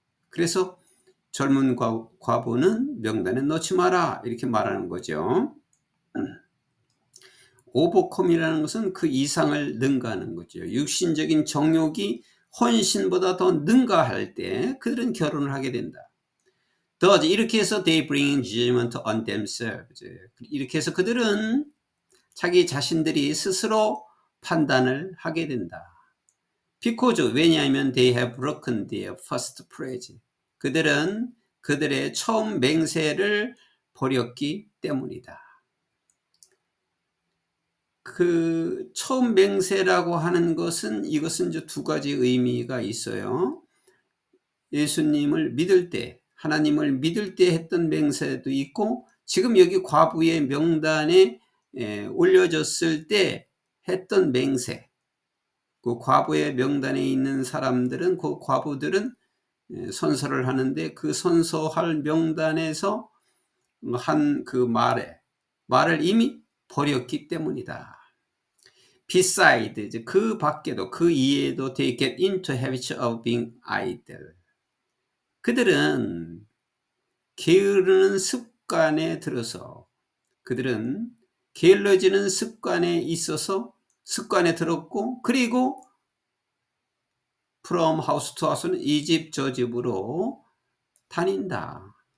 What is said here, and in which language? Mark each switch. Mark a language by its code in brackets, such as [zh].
[ko] 그래서 젊은 과부는 명단에 넣지 마라, 이렇게 말하는 거죠. 오버컴이라는 것은 그 이상을 능가하는 거죠. 육신적인 정욕이 헌신보다 더 능가할 때 그들은 결혼을 하게 된다. [en] Thus, [ko] 이렇게 해서 [en] they bring judgment on themselves. [ko] 이렇게 해서 그들은 자기 자신들이 스스로 판단을 하게 된다. [en] Because, [ko] 왜냐하면 [en] they have broken their first pledge. [ko] 그들은 그들의 처음 맹세를 버렸기 때문이다. 그 처음 맹세라고 하는 것은, 이것은 이제 두 가지 의미가 있어요. 예수님을 믿을 때, 하나님을 믿을 때 했던 맹세도 있고, 지금 여기 과부의 명단에 올려졌을 때 했던 맹세. 그 과부의 명단에 있는 사람들은, 그 과부들은 선서를 하는데 그 선서할 명단에서 한 그 말을 이미 버렸기 때문이다. [en] Besides, [ko] 그 밖에도, 그 이외에도 [en] they get into habits of being idle. [ko] 그들은 게으르는 습관에 들어서, 그들은 게을러지는 습관에 있어서 습관에 들었고, 그리고 [en] from house to house [ko] 는 이 집 저 집으로 다닌다.